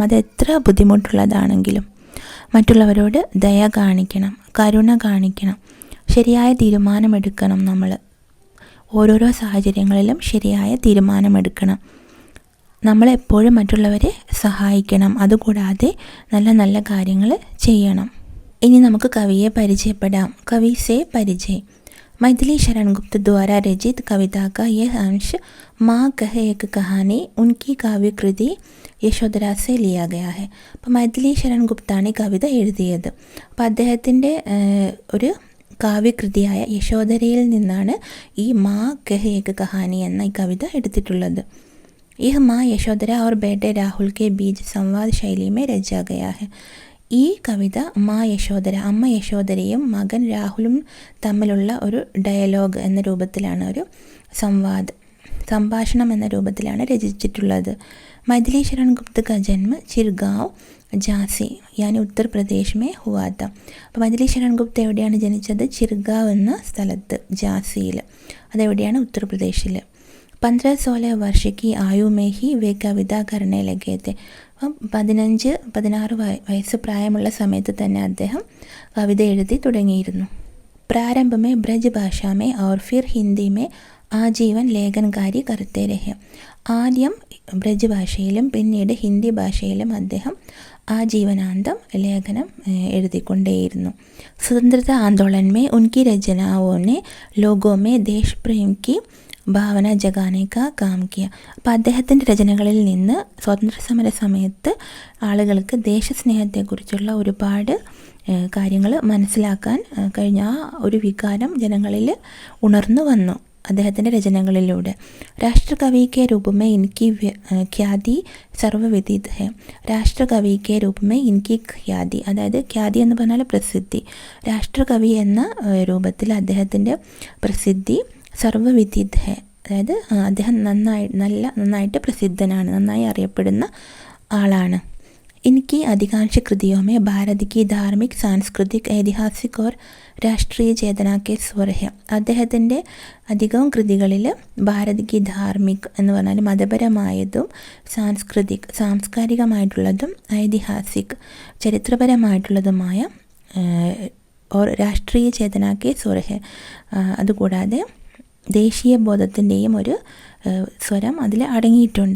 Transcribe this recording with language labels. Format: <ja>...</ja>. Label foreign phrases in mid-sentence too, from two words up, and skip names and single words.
<ml>അത് എത്ര ബുദ്ധിമുട്ടുള്ളതാണെങ്കിലും മറ്റുള്ളവരോട് ദയ കാണിക്കണം, കരുണ കാണിക്കണം, ശരിയായ തീരുമാനമെടുക്കണം. നമ്മൾ ഓരോരോ സാഹചര്യങ്ങളിലും ശരിയായ തീരുമാനമെടുക്കണം. നമ്മളെപ്പോഴും മറ്റുള്ളവരെ സഹായിക്കണം. അതുകൂടാതെ നല്ല നല്ല കാര്യങ്ങൾ ചെയ്യണം. ഇനി നമുക്ക് കവിയെ പരിചയപ്പെടാം.</ml> <hi>कवि से परिचय. मैथिली शरण गुप्त द्वारा रचित कविता का यह अंश माँ कहे एक कहानी उनकी काव्य कृति यशोदरा से लिया गया है.</hi> <ml>അപ്പോൾ മൈഥിലി ശരൺ ഗുപ്താണ് ഈ കവിത എഴുതിയത്. അപ്പോൾ അദ്ദേഹത്തിൻ്റെ ഒരു കാവ്യകൃതിയായ യശോദരയിൽ നിന്നാണ് ഈ മാ കഹ് ഏക് കഹാനി എന്ന ഈ കവിത എടുത്തിട്ടുള്ളത്.</ml> <hi>यह माँ यशोधरा और बेटे राहुल के बीच संवाद शैली में रचा गया है.</hi> <ml>ഈ കവിത അമ്മ യശോധരയും മകൻ രാഹുലും തമ്മിലുള്ള ഒരു ഡയലോഗ് എന്ന രൂപത്തിലാണ്, ഒരു സംഭാഷണം എന്ന രൂപത്തിലാണ് രചിച്ചിട്ടുള്ളത്.</ml> <hi>മൈഥിലി ശരൺ ഗുപ്ത का जन्म ചിർഗാവ് ജാസി യാനി ഉത്തർപ്രദേശ് में हुआ था.</hi> <ml>അപ്പോൾ മൈഥിലി ശരൺ ഗുപ്ത എവിടെയാണ് ജനിച്ചത്? ചിർഗാവ് എന്ന സ്ഥലത്ത്, ജാസിയിൽ. അതെവിടെയാണ്? ഉത്തർപ്രദേശിൽ.</ml> <hi>15-16 वर्ष की आयु में ही वे कविता करने लगे थे.</hi> <ml>അപ്പം 15-16 വയസ്സ് പ്രായമുള്ള സമയത്ത് തന്നെ അദ്ദേഹം കവിത എഴുതി തുടങ്ങിയിരുന്നു.</ml> <hi>प्रारंभ में ब्रज भाषा में और फिर हिंदी में आजीवन लेखनकारी करते रहे.</hi> <ml>ആദ്യം ബ്രജ് ഭാഷയിലും പിന്നീട് ഹിന്ദി ഭാഷയിലും അദ്ദേഹം ആജീവനാന്തം ലേഖനം എഴുതിക്കൊണ്ടേയിരുന്നു.</ml> <hi>स्वतंत्रता आंदोलन में उनकी रचनाओं ने लोगों में देश प्रेम की भावना जगाने का काम किया.</hi> <ml>അപ്പോൾ അദ്ദേഹത്തിൻ്റെ രചനകളിൽ നിന്ന് സ്വാതന്ത്ര്യസമര സമയത്ത് ആളുകൾക്ക് ദേശസ്നേഹത്തെക്കുറിച്ചുള്ള ഒരുപാട് കാര്യങ്ങൾ മനസ്സിലാക്കാൻ കഴിഞ്ഞ ആ ഒരു വികാരം ജനങ്ങളിൽ ഉണർന്നു വന്നു അദ്ദേഹത്തിൻ്റെ രചനകളിലൂടെ.</ml> <hi>राष्ट्रकवि के रूप में इनकी ख्याति सर्वविदित है. राष्ट्रकवि के रूप में इनकी ख्याति,</hi> <ml>അതായത് ഖ്യാതി എന്ന് പറഞ്ഞാൽ പ്രസിദ്ധി. രാഷ്ട്രകവി എന്ന രൂപത്തിൽ അദ്ദേഹത്തിൻ്റെ പ്രസിദ്ധി</ml> <hi>सर्वविदित है,</hi> <ml>അതായത് അദ്ദേഹം നന്നായിട്ട് പ്രസിദ്ധനാണ്, നന്നായി അറിയപ്പെടുന്ന ആളാണ്.</ml> <hi>इनकी अधिकांश कृतियों में भारत की धार्मिक, सांस्कृतिक, ऐतिहासिक और राष्ट्रीय चेतना के स्वर है.</hi> <ml>അദ്ദേഹത്തിൻ്റെ അധികവും കൃതികളിൽ</ml> <hi>भारत की धार्मिक</hi> <ml>എന്ന് പറഞ്ഞാൽ മതപരമായതും, സാംസ്കാരികമായിട്ടുള്ളതും, ഐതിഹാസിക് ചരിത്രപരമായിട്ടുള്ളതുമായ</ml> <hi>और राष्ट्रीय चेतना के स्वर है,</hi> <ml>അതുകൂടാതെ ദേശീയ ബോധത്തിൻ്റെയും ഒരു സ്വരം അതിൽ അടങ്ങിയിട്ടുണ്ട്.</ml>